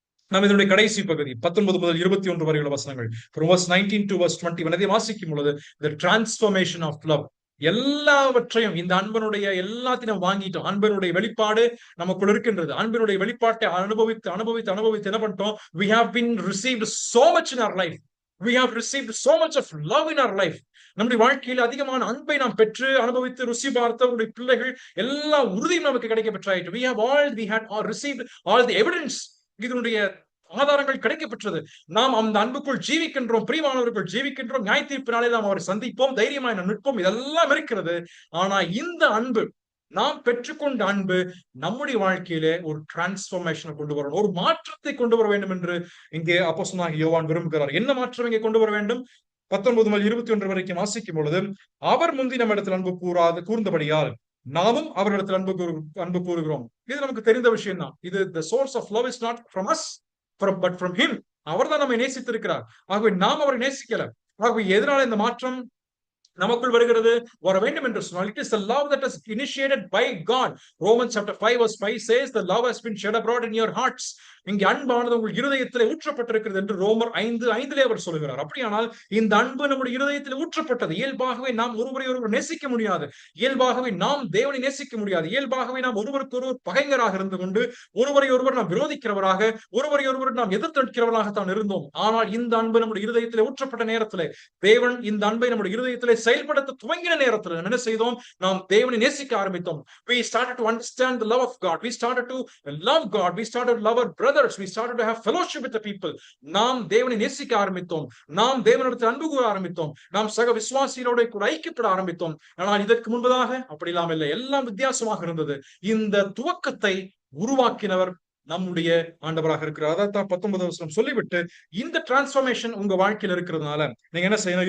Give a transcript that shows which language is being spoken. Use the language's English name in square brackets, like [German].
[Tamil] நாம் இதனுடைய கடைசி பகுதி 19 முதல் 21 வரையுள்ள வசனங்கள், [English] from verse 19 to verse 21 [Tamil] அதை வாசிக்கும் பொழுது [English] the transformation of love, [Tamil] எல்லாவற்றையும் இந்த அன்பனுடைய எல்லாத்தையும் வாங்கிட்டோம். அன்பனுடைய வெளிப்பாடு நமக்குள் இருக்கின்றது. அன்பினுடைய வெளிப்பாட்டை அனுபவித்து என்ன பண்ணிட்டோம்? [English] We have been received so much in our life. We have received so much of love in our life. [Tamil] நம்முடைய வாழ்க்கையில் அதிகமான அன்பை நாம் பெற்று அனுபவித்து ருசி பார்த்த நம்முடைய பிள்ளைகள் எல்லா உறுதியும் நமக்கு கிடைக்க பெற்றாயிற்று. [English] We had received all the evidence. [Tamil] இதனுடைய ஆதாரங்கள் கிடைக்கப்பெற்றது. நாம் அந்த அன்புக்குள் ஜீவிக்கின்றோம், பிரியமானவர்கள் ஜீவிக்கின்றோம். நியாய தீர்ப்பினாலே நாம் அவரை சந்திப்போம், தைரியமாய் நாம் நிற்போம். இதெல்லாம் இருக்கிறது. ஆனா இந்த அன்பு, நாம் பெற்றுக்கொண்ட அன்பு நம்முடைய வாழ்க்கையிலே ஒரு டிரான்ஸ்பர்மேஷனை கொண்டு வரணும், ஒரு மாற்றத்தை கொண்டு வர வேண்டும் என்று இங்கே அப்போஸ்தலனாகிய யோவான் விரும்புகிறார். என்ன மாற்றம் இங்கே கொண்டு வர வேண்டும்? 19 முதல் 21 வரைக்கும் வாசிக்கும் பொழுது, அவர் முந்தி நம்ம இடத்தில் அன்பு கூர்ந்தபடியால் நாமும் அவரிடத்தில் அன்பு கூறுகிறோம். இது நமக்கு தெரிந்த விஷயம் தான். இது [English] the source of love is not from us, but from him. [Tamil] அவர் தான் நம்மை நேசித்திருக்கிறார். ஆகவே நாம் அவரை நேசிக்கல. ஆகவே எதனால இந்த மாற்றம் நமக்குள் வருகிறது வர வேண்டும் என்று சொன்னால், [English] it is the love that is initiated by God. Romans chapter 5 verse 5 says the love has been shed abroad in your hearts. [Tamil] இங்கே அன்பானது உங்கள் இருதயத்திலே ஊற்றப்பட்டிருக்கிறது என்று ரோமர் 5:5 அவர் சொல்கிறார். அப்படியானால் இந்த அன்பு நம்முடைய இருதயத்தில் ஊற்றப்பட்டது. இயல்பாகவே நாம் ஒருவரை ஒருவர் நேசிக்க முடியாது, இயல்பாகவே நாம் தேவனை நேசிக்க முடியாது, இயல்பாகவே நாம் ஒருவருக்கு ஒருவர் பகைஞராக இருந்து கொண்டு ஒருவரை ஒருவர் நாம் விரோதிக்கிறவராக, ஒருவரை ஒருவர் நாம் எதிர்த்தடிக்கிறவராகத்தான் இருந்தோம். ஆனால் இந்த அன்பு நம்முடைய இருதயத்திலே ஊற்றப்பட்ட நேரத்திலே, தேவன் இந்த அன்பை நம்முடைய இருதயத்திலே செயல்படுத்த துவங்கின நேரத்தில் என்ன செய்தோம்? நாம் தேவனை நேசிக்க ஆரம்பித்தோம். [English] We started to understand the love of God. We started to love God. We started to love our brothers. We started to have fellowship with the people. [Tamil] நாம் தேவனை நேசிக்க ஆரம்பித்தோம். நாம் தேவனிடத்தில் அன்பு கூற ஆரம்பித்தோம். நாம் சக விசுவாசிகளோட கூட ஐக்கியப்பட ஆரம்பித்தோம். ஆனால் இதற்கு முன்பதாக அப்படி இல்லாமல் இல்லை. எல்லாம் வித்தியாசமாக இருந்தது. இந்த துவக்கத்தை உருவாக்கினவர் நம்முடைய ஆண்டவராக இருக்கிறார். அதான் 19வது வசனம் சொல்லிவிட்டு, இந்த டிரான்ஸ்பர்மேஷன் உங்க வாழ்க்கையில் இருக்கிறதுனால நீங்க என்ன செய்யணும்?